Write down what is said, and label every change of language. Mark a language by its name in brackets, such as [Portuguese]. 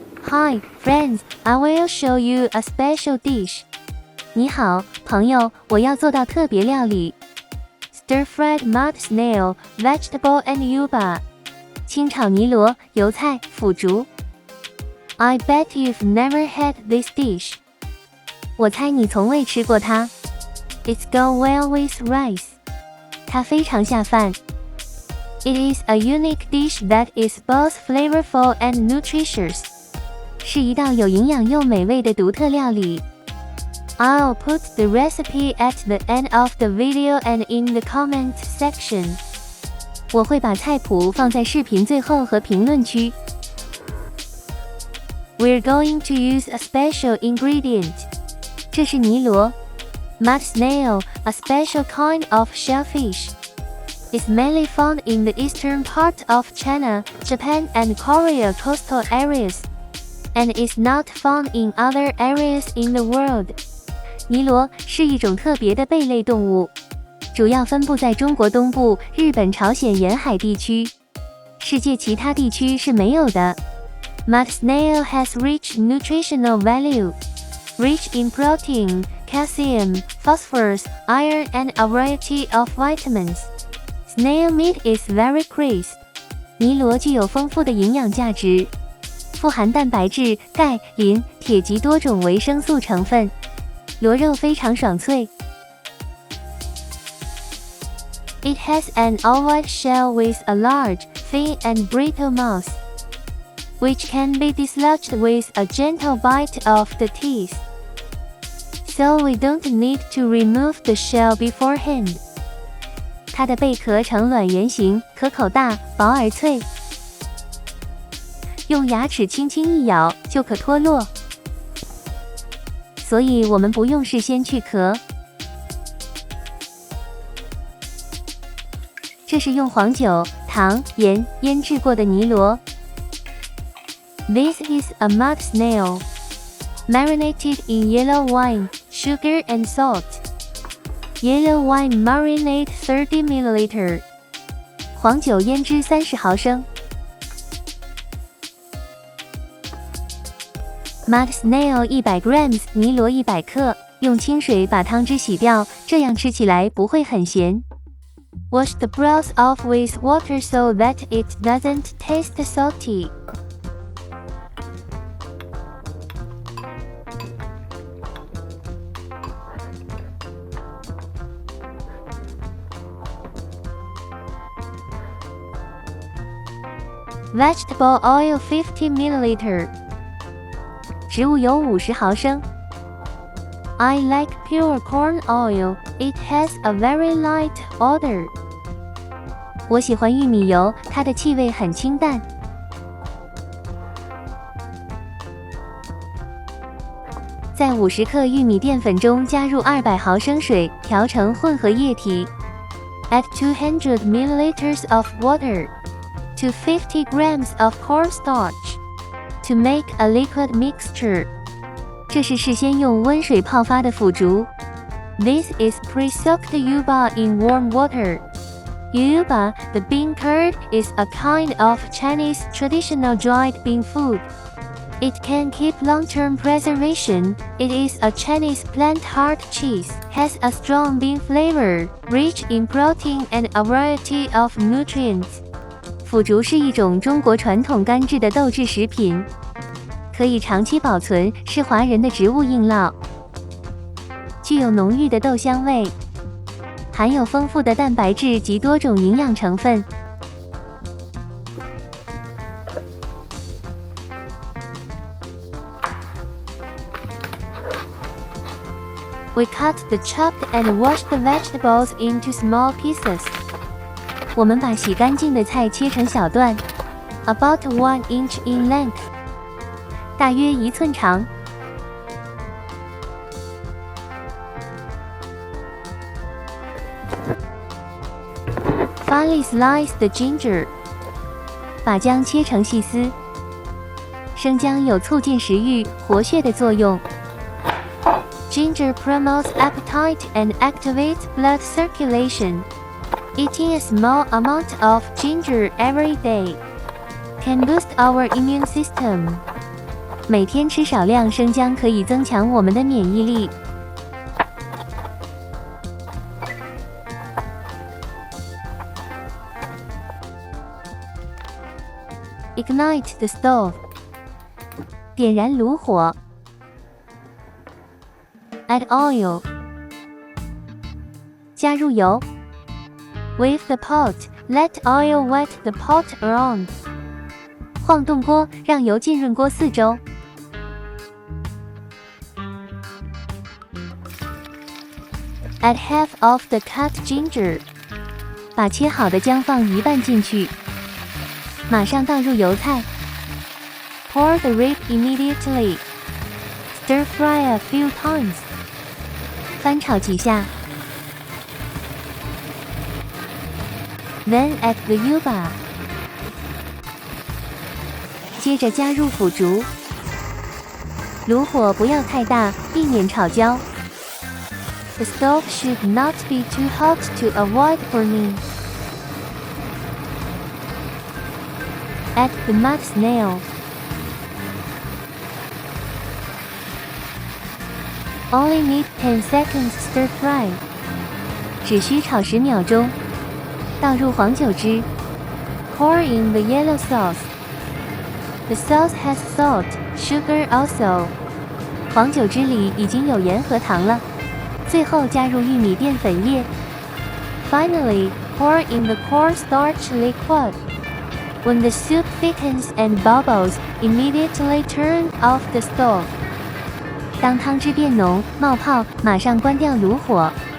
[English] Hi, friends, I will show you a special dish. [Chinese] 你好，朋友，我要做道特别料理。 [English] Stir-fried mud snail, vegetable and yuba. [Chinese] 清炒尼罗，油菜，腐竹。 [English] I bet you've never had this dish. [Chinese] 我猜你从未吃过它。 [English] It's go well with rice. [Chinese] 它非常下饭。 [English] It is a unique dish that is both flavorful and nutritious. [Chinese] 是一道有营养又美味的独特料理。 [English] I'll put the recipe at the end of the video and in the comment section. [Chinese] 我会把菜谱放在视频最后和评论区。 [English] We're going to use a special ingredient. [Chinese] 这是尼罗。 [English] Mud snail, a special kind of shellfish. It's mainly found in the eastern part of China, Japan and Korea coastal areas, and is not found in other areas in the world. [Chinese] 尼罗是一种特别的贝类动物，主要分布在中国东部、日本、朝鲜沿海地区，世界其他地区是没有的。 [English] Mud snail has rich nutritional value, rich in protein, calcium, phosphorus, iron and a variety of vitamins. Snail meat is very crisp. [Chinese] 尼罗具有丰富的营养价值，富含蛋白质、钙、磷、铁及多种维生素成分。螺肉非常爽脆。 [English] It has an oval shell with a large, thin and brittle mouth, which can be dislodged with a gentle bite of the teeth. So we don't need to remove the shell beforehand. [Chinese] 它的贝壳呈卵圆形，壳口大，薄而脆，用牙齿轻轻一咬就可脱落。所以我们不用事先去壳。这是用黄酒、糖、盐腌制过的尼罗。 [English] This is a mud snail, marinated in yellow wine, sugar and salt. Yellow wine marinade 30 ml. [Chinese] 黄酒腌制30毫升。 [English] Mud snail 100 grams, [Chinese] 尼罗100克，用清水把汤汁洗掉，这样吃起来不会很咸。 [English] Wash the broth off with water so that it doesn't taste salty. Vegetable oil 50 ml. [Chinese] 植物油50毫升。 [English] I like pure corn oil. It has a very light odor. [Chinese] 我喜欢玉米油，它的气味很清淡。在50克玉米淀粉中加入200毫升水，调成混合液体。 [English] Add 200 ml of water to 50 grams of cornstarch to make a liquid mixture. [Chinese] 这是事先用温水泡发的腐竹。 [English] This is pre-soaked yuba in warm water. Yuba, the bean curd, is a kind of Chinese traditional dried bean food. It can keep long-term preservation. It is a Chinese plant hard cheese, has a strong bean flavor, rich in protein and a variety of nutrients. [Chinese] 腐竹是一种中国传统干制的豆制食品，可以长期保存，是华人的植物硬酪，具有浓郁的豆香味，含有丰富的蛋白质及多种营养成分。 [English] We cut the chopped and washed vegetables into small pieces. [Chinese] 我们把洗干净的菜切成小段 ， [English] about 1 inch in length， [Chinese] 大约1寸长。 [English] Finely slice the ginger， [Chinese] 把姜切成细丝。生姜有促进食欲、活血的作用。 [English] Ginger promotes appetite and activates blood circulation. Eating a small amount of ginger every day can boost our immune system. [Chinese] 每天吃少量生姜可以增强我们的免疫力。 [English] Ignite the stove. [Chinese] 点燃炉火。 [English] Add oil. [Chinese] 加入油。 [English] With the pot, let oil wet the pot around. [Chinese] 晃动锅，让油浸润锅四周。 [English] Add half of the cut ginger. [Chinese] 把切好的姜放一半进去。马上倒入油菜。 [English] Pour the rib immediately. Stir fry a few times. [Chinese] 翻炒几下。 [English] Then add the yuba. [Chinese] 接着加入腐竹。炉火不要太大，避免炒焦。 [English] The stove should not be too hot to avoid burning. Add the mud snail. Only need 10 seconds stir fry. [Chinese] 只需炒10秒钟。倒入黄酒汁。 [English] Pour in the yellow sauce. The sauce has salt, sugar also. [Chinese] 黄酒汁里已经有盐和糖了。最后加入玉米淀粉液。 [English] Finally, pour in the cornstarch liquid. When the soup thickens and bubbles, immediately turn off the stove. [Chinese] 当汤汁变浓、冒泡，马上关掉炉火。